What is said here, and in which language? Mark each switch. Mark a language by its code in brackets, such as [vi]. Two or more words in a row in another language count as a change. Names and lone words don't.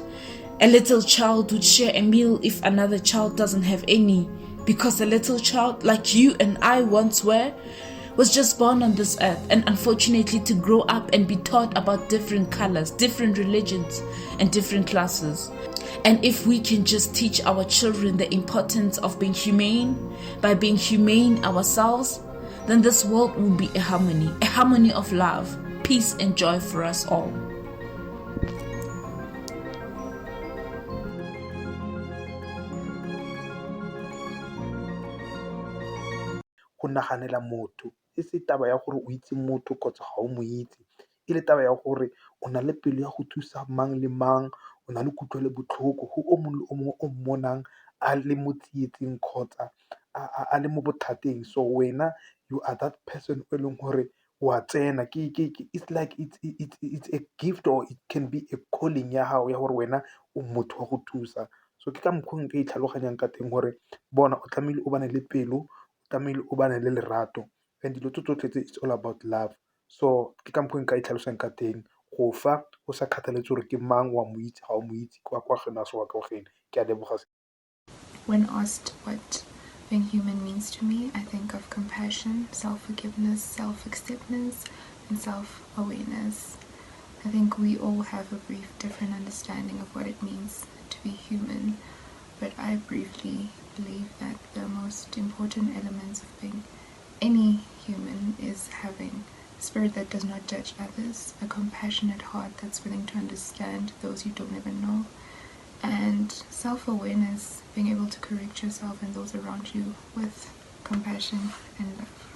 [en] A little child would share a meal if another child doesn't have any, because a little child, like you and I once were, was just born on this earth, and unfortunately to grow up and be taught about different colors, different religions, and different classes. And if we can just teach our children the importance of being humane by being humane ourselves, then this world will be a harmony of love, peace, and joy for us all. [tn] Go naganela motho e se taba ya gore o itse motho kgotsa ga o mo itse, e le taba ya gore o na le pelo ya go thusa mang le mang, o na le kutlwelo botlhoko go o mongwe le o mongwe o mmonang a le mo tsietsing kgotsa a le mo bothateng. So wena, [en] you are that person [tn] e leng gore wa tsena [en] it's like it's a gift, or it can be a calling [tn] ya gago ya gore wena o motho wa go thusa. So ke ka mokgwa nka itlhaloganyang ka teng gore bona o tlamehile o bane le pelo, tlamehile o bane le lerato, and dilo tse tsotlhe tse [en] it's all about love. [tn] So ke ka mokgwa nka itlhalosang ka teng, go fa o sa kgathaletse gore ke mang, wa mo itse ga o mo itse, kwa gena se wa ka gene. Ke a leboga. [en] When asked what being human means to me, I think of compassion, self-forgiveness, self-acceptance, and self-awareness. I think we all have a brief different understanding of what it means to be human, but I briefly believe that the most important elements of being any human is having a spirit that does not judge others, a compassionate heart that's willing to understand those you don't even know, and self-awareness, being able to correct yourself and those around you with compassion and love.